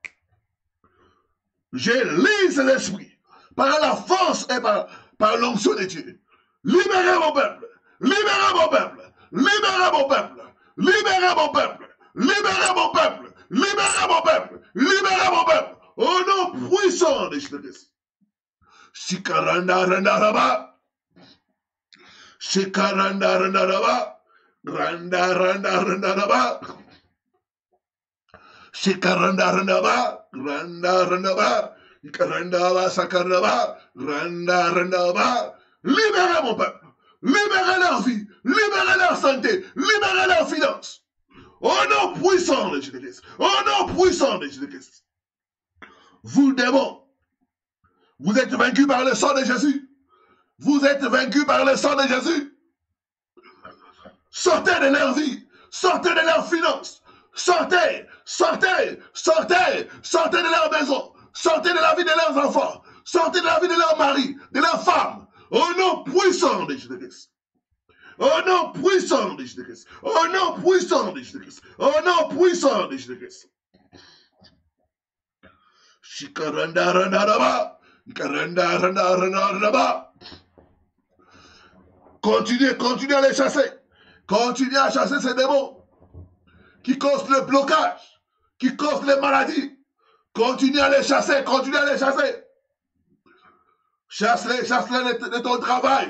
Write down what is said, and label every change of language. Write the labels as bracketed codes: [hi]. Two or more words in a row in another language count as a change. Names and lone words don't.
[fr] Je lis ces esprits par la force et par l'onction de Dieu. Libérez mon peuple. Libérez mon peuple. Libérez mon peuple. Libérez mon peuple. Libérez mon peuple. Libérez mon peuple. Libérez mon peuple. Au nom puissant de Jésus-Christ. Shikaranda randa raba. Shikaranda randa raba. Randa randa randa raba. Shikaranda randa raba. Randa randa raba. Ikaranda raba sakaranda raba. Randa randa raba. Libérez mon peuple. Libérez leur vie. Libérez leur santé. Libérez leurs finances. Au nom puissant de Jésus-Christ. Au nom puissant de Jésus-Christ. Vous, démons, vous êtes vaincus par le sang de Jésus. Vous êtes vaincus par le sang de Jésus. Sortez de leur vie. Sortez de leurs finances. Sortez, sortez, sortez, sortez de leur maison. Sortez de la vie de leurs enfants. Sortez de la vie de leur mari, de leur femme. Au nom puissant de Jésus-Christ. Au nom puissant de Jésus-Christ. Au nom puissant de Jésus-Christ. Au nom puissant de Jésus-Christ. Shikaranda randa raba. Shikaranda randa randa raba. Continuez à les chasser. Continuez à chasser ces démons qui causent le blocage, qui causent les maladies. Continuez à les chasser, continuez à les chasser. Chasse-les de ton travail.